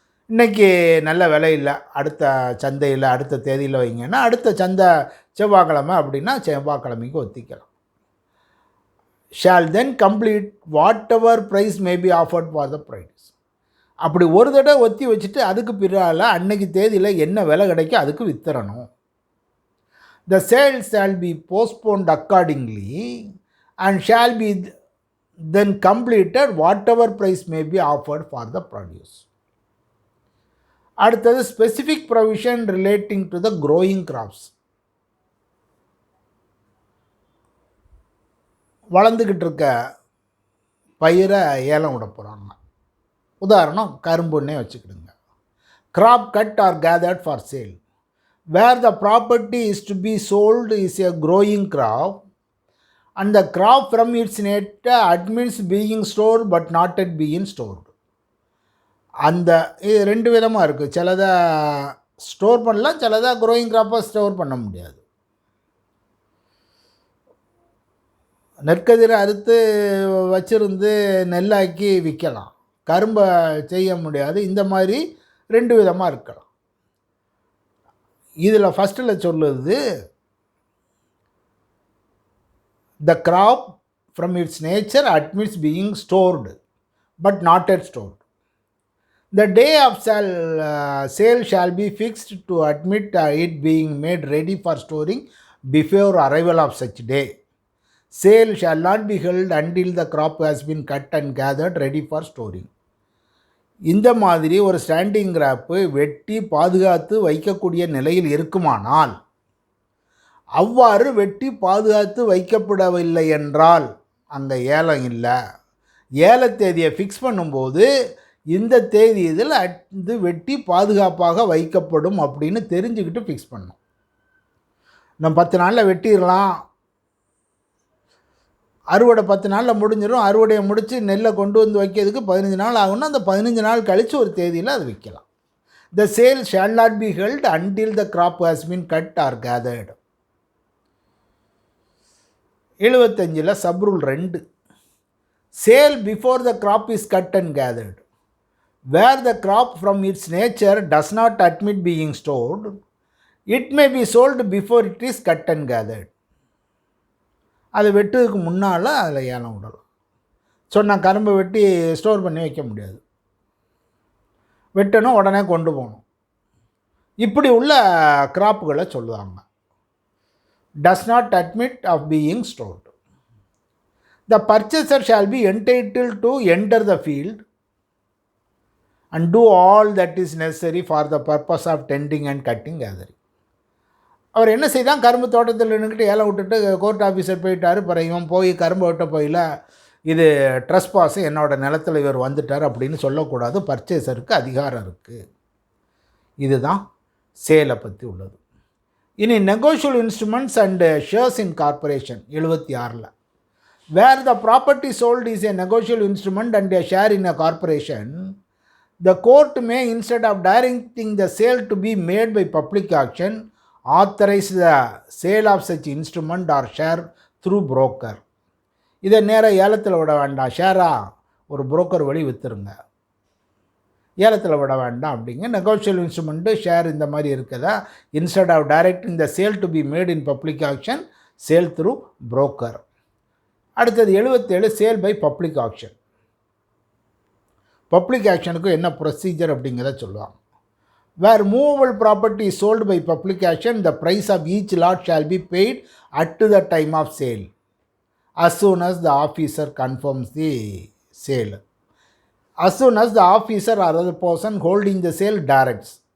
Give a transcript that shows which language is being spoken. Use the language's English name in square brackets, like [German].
[Tamil] இன்றைக்கி நல்ல விலை இல்லை, அடுத்த சந்தையில் அடுத்த தேதியில் வைங்கன்னா அடுத்த சந்தை செவ்வாய்க்கிழமை அப்படின்னா செவ்வாய்க்கிழமைக்கு ஒத்திக்கலாம். [English] Shall then complete whatever price may be offered for the price. [Tamil] அப்படி ஒரு தடவை ஒத்தி வச்சுட்டு அதுக்கு பின்னால் அன்னைக்கு தேதியில் என்ன விலை கிடைக்கோ அதுக்கு வித்துறணும். [English] The sale shall be postponed accordingly and shall be then completed whatever price may be offered for the produce. அடுத்தது specific provision relating to the growing crops. [Tamil] வளர்ந்துக்கிட்டு இருக்க பயிரை ஏலம் விட போகிறாங்க. உதாரணம் கரும்புன்னே வச்சுக்கிடுங்க. [English] Crop cut or gathered for sale. Where the property is to be sold is a growing crop and the crop from its nature admits being stored but not yet being stored. [Tamil] அந்த ரெண்டு விதமாக இருக்குது. சிலதை store பண்ணலாம், சிலதை growing கிராப்பை store பண்ண முடியாது. நெற்கதிரை அறுத்து வச்சிருந்து நெல்லாக்கி விற்கலாம், கரும்பை செய்ய முடியாது. இந்த மாதிரி ரெண்டு விதமாக இருக்கலாம். இதில் ஃபஸ்ட்டில் சொல்லுது [English] The crop from its nature admits being stored but not yet stored. The day of sale shall be fixed to admit it being made ready for storing before arrival of such day. Sale shall not be held until the crop has been cut and gathered ready for storing. [Tamil] இந்த மாதிரி ஒரு standing crop வெட்டி பாதுகாத்து வைக்கக்கூடிய நிலையில் இருக்குமானால், அவ்வாறு வெட்டி பாதுகாத்து வைக்கப்படவில்லை என்றால் அங்கே ஏலம் இல்லை. ஏல தேதியை ஃபிக்ஸ் பண்ணும்போது இந்த தேதி இதில் இது வெட்டி பாதுகாப்பாக வைக்கப்படும் அப்படின்னு தெரிஞ்சுக்கிட்டு ஃபிக்ஸ் பண்ணணும். நம்ம 10 நாளில் வெட்டிடலாம், அறுவடை 10 நாளில் முடிஞ்சிடும். அறுவடையை முடித்து நெல்லை கொண்டு வந்து வைக்கிறதுக்கு 15 நாள் ஆகும்னா அந்த 15 நாள் கழித்து ஒரு தேதியில் அது விற்கலாம். [English] The sale shall not be held until the crop has been cut or gathered. 75 sub rule 2. Sale before the crop is cut and gathered. Where the crop from its nature does not admit being stored, it may be sold before it is cut and gathered. [Tamil] அது வெட்டுறதுக்கு முன்னால் அதில் ஏலம் விடலாம். சொன்னால் கரும்பை வெட்டி store பண்ணி வைக்க முடியாது, வெட்டணும் உடனே கொண்டு போகணும். இப்படி உள்ள கிராப்புகளை சொல்லுவாங்க [English] Does not admit of being stored. The purchaser shall be entitled to enter the field and do all that is necessary for the purpose of tending and cutting gathering. [Tamil] அவர் என்ன செய்தான், கரும்பு தோட்டத்தில் நின்றுக்கிட்டு ஏலம் விட்டுட்டு கோர்ட் ஆஃபீஸர் போயிட்டார். பிறகு இவன் போய் கரும்பு வெட்ட போயில இது ட்ரெஸ்பாஸ், என்னோட நிலத்தில் இவர் வந்துட்டார் அப்படின்னு சொல்லக்கூடாது. பர்ச்சேசருக்கு அதிகாரம் இருக்குது. இதுதான் சேலை பற்றி உள்ளது. [English] இனி negotiable instruments and shares in corporation 76. Where the property sold is a negotiable instrument and a share in a corporation, the court may, instead of directing the sale to be made by public auction, authorize the sale of such instrument or share through broker. [Tamil] இதை நேராக ஏலத்தில் விட வேண்டாம், ஷேராக ஒரு broker வழி விற்றுருங்க, ஏலத்தில் விட வேண்டாம் அப்படிங்க. [English] negotiable instrument share [Tamil] இந்த மாதிரி இருக்குதா, [English] Instead of directing the sale to be made in public auction, sale through broker. அடுத்தது 77 sale by public auction. Public ஆக்ஷனுக்கு என்ன procedure [Tamil] அப்படிங்கிறத சொல்லுவாங்க. [English] Where movable property is sold by public auction, the price of each lot shall be paid at to the time of sale as soon as the officer confirms the sale. As soon as the officer or other person holding the sale directs.